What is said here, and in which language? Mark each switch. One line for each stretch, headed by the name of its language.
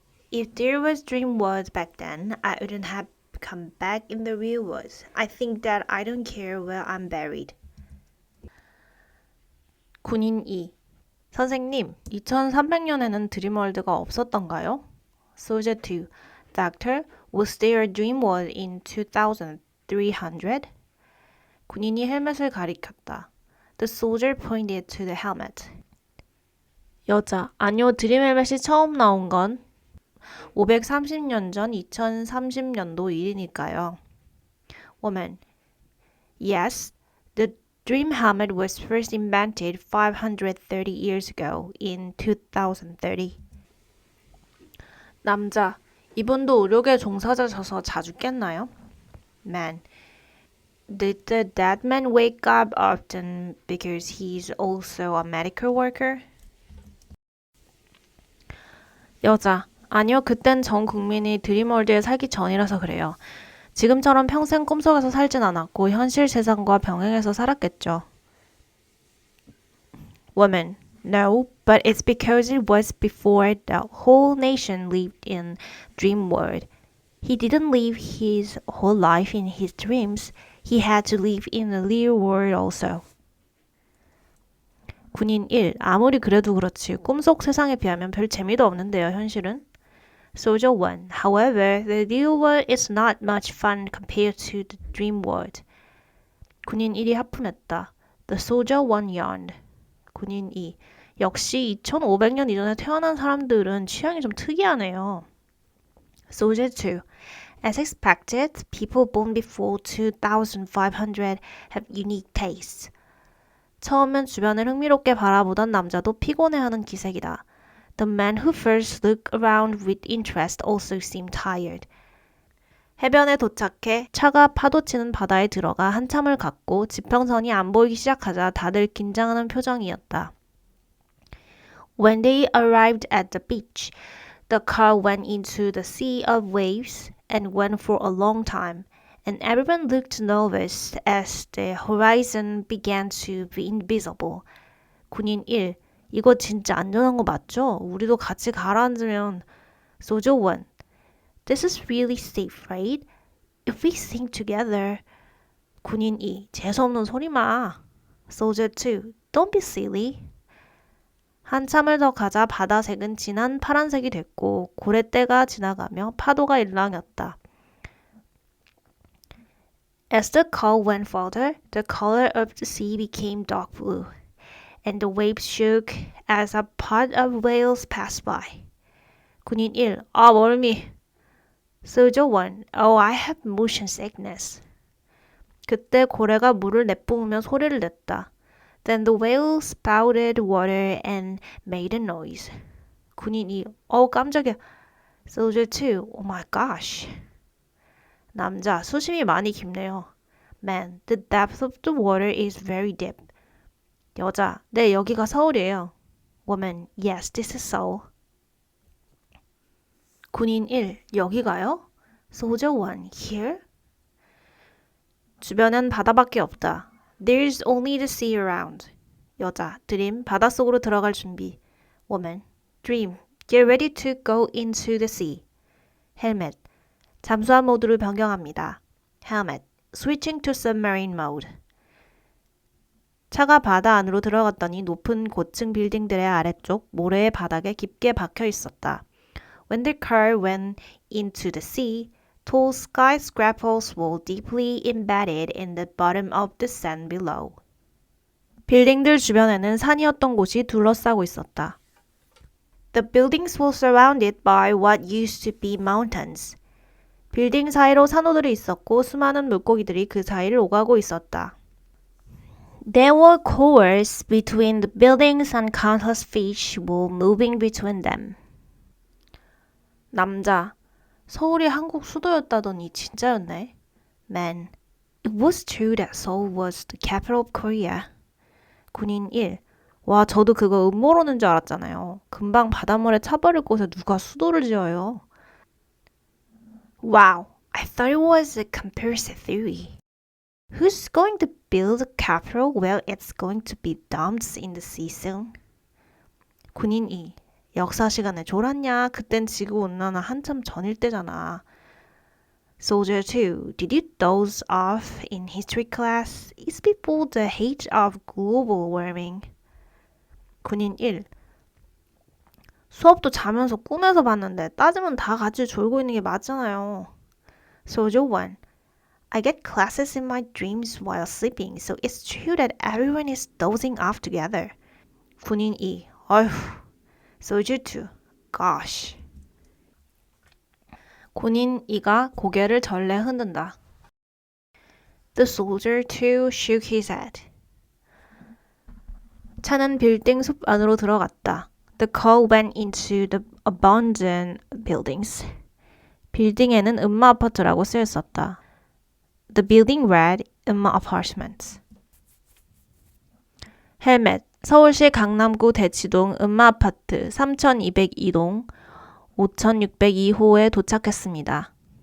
English: If there was dream world back then, I wouldn't have come back in the real world. I think that I don't care where I'm buried.
Korean: 군인 2. 선생님, 2300년에는 드림월드가 없었던가요?
English: Soldier 2. Doctor, was there a dream world in 2300?
Korean: 군인이 헬멧을 가리켰다.
English: The soldier pointed to the helmet.
Korean: 여자, 아니요, 드림 헬멧이 처음 나온 건 530년 전 2030년도 일이니까요.
English: Woman, yes, the dream helmet was first invented 530 years ago in 2030.
Korean: 남자, 이분도 의료계 종사자셔서 자주 깼나요?
English: Man, did the dead man wake up often because he's also a medical worker?
Korean: 여자, 아니요, 그땐 전 국민이 드림월드에 살기 전이라서 그래요. 지금처럼 평생 꿈속에서 살진 않았고 현실 세상과 병행해서 살았겠죠.
English: Woman, no, but it's because it was before the whole nation lived in dream world. He didn't live his whole life in his dreams. He had to live in the real world also.
Korean: 군인 1. 아무리 그래도 그렇지 꿈속 세상에 비하면 별 재미도 없는데요, 현실은.
English: Soldier 1. However, the real world is not much fun compared to the dream world.
Korean: 군인 1이 하품했다.
English: The soldier 1 yawned.
Korean: 군인 2. 역시 2500년 이전에 태어난 사람들은 취향이 좀 특이하네요.
English: Soldier 2. As expected, people born before 2500 have unique tastes.
Korean: 처음엔 주변을 흥미롭게 바라보던 남자도 피곤해하는 기색이다.
English: The man who first looked around with interest also seemed tired.
Korean: 해변에 도착해 차가 파도치는 바다에 들어가 한참을 갔고 지평선이 안 보이기 시작하자 다들 긴장하는 표정이었다.
English: When they arrived at the beach, the car went into the sea of waves and went for a long time, and everyone looked nervous as the horizon began to be invisible.
Korean: 군인 1. 이거 진짜 안전한 거 맞죠? 우리도 같이 가라앉으면.
English: Soldier 1. This is really safe, right? If we sing together.
Korean: 군인 2. 재수없는 소리 마.
English: Soldier 2. Don't be silly.
Korean: 한참을 더 가자 바다색은 진한 파란색이 됐고 고래떼가 지나가며 파도가 일렁였다.
English: As the call went further, the color of the sea became dark blue, and the waves shook as a pod of whales passed by.
Korean: 군인 1. 아, 멀미.
English: Soldier 1. Oh, I have motion sickness.
Korean: 그때 고래가 물을 내뿜으며 소리를 냈다.
English: Then the whale spouted water and made a noise.
Korean: 군인 2. 깜짝이야.
English: Soldier 2. Oh my gosh.
Korean: 남자, 수심이 많이 깊네요.
English: Man, the depth of the water is very deep.
Korean: 여자, 네, 여기가 서울이에요.
English: Woman, yes, this is Seoul.
Korean: 군인 1. 여기가요?
English: Soldier 1. Here?
Korean: 주변엔 바다밖에 없다.
English: There's only the sea around.
Korean: 여자, 드림, 바닷속으로 들어갈 준비.
English: Woman, dream, get ready to go into the sea.
Korean: 헬멧, 잠수함 모드를 변경합니다.
English: Helmet, switching to submarine mode.
Korean: 차가 바다 안으로 들어갔더니 높은 고층 빌딩들의 아래쪽 모래의 바닥에 깊게 박혀 있었다.
English: When the car went into the sea, tall skyscrapers were deeply embedded in the bottom of the sand below.
Korean: 빌딩들 주변에는 산이었던 곳이 둘러싸고 있었다.
English: The buildings were surrounded by what used to be mountains.
Korean: 빌딩 사이로 산호들이 있었고 수많은 물고기들이 그 사이를 오가고 있었다.
English: There were courts between the buildings and countless fish were moving between them.
Korean: 남자, 서울이 한국 수도였다더니 진짜였네.
English: Man, it was true that Seoul was the capital of Korea.
Korean: 군인 1, 와, 저도 그거 음모론인 줄 알았잖아요. 금방 바닷물에 차버릴 곳에 누가 수도를 지어요.
English: Wow, I thought it was a conspiracy theory. Who's going to build a capital where it's going to be dumped in the sea soon?
Korean: 군인 2. 역사 시간에 졸았냐? 그땐 지구온난화 한참 전일 때잖아.
English: Soldier 2. Did you doze off in history class? It's before the age of global warming.
Korean: 군인 1. 수업도 자면서 꿈에서 봤는데 따지면 다 같이 졸고 있는 게 맞잖아요.
English: Soldier 1. I get classes in my dreams while sleeping, so it's true that everyone is dozing off together.
Korean: 군인 2. 어휴.
English: Soldier 2. Gosh.
Korean: 군인 2가 고개를 절레 흔든다.
English: The soldier 2 shook his head.
Korean: 차는 빌딩 숲 안으로 들어갔다.
English: The car went into the abandoned buildings.
Korean: 빌딩에는 음마 아파트라고 쓰여 있었다.
English: The building read 음마 apartments.
Korean: 헬멧, 서울시 강남구 대치동 음마 아파트 3202동 5602호에 도착했습니다.